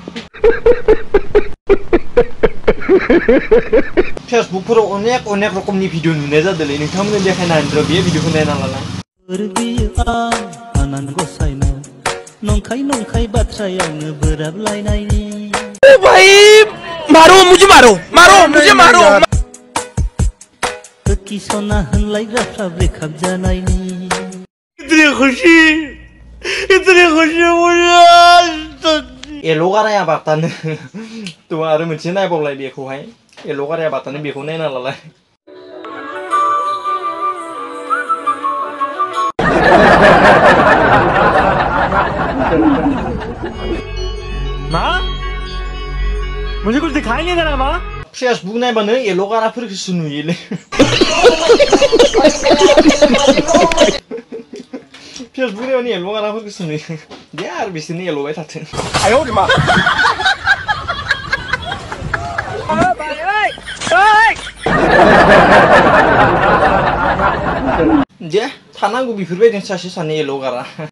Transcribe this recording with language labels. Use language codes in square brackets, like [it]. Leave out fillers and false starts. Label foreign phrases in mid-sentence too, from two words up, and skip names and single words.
[brx] फेसबुकफोराव अनेक रोखोमनि भिडिअ नुनाय जादोंलै नोंथांमोननो देखायना होनो बे भिडिअखौ नायना लाना। नंखाय बाथ्रायावनो बोराबलायनायनि [hi] ओ भाई मारो मुझे मारो [brx] किसना होनलायग्राफ्रा ब्रेकआप जानायनि [hi] इतनी खुशी [brx] येल' गाराया बातानो थ' आरो मोनसे नायबावलाय बेखौहाय येल' गाराया बातानो बेखौ नायना लालाय। [hi] मां मुझे कुछ दिखाई नहीं दे रहा मां फेसबुक [brx] नायबानो येल' गाराफोरखौसो नुयोलै। फेसबुक नायबानो येल' गाराफोरखौसो नुयो दे आरो बिसोरनो येल'बाय थाथों। दे थानांगौ बेफोरबायदिनो सासे सानै येल' गारा।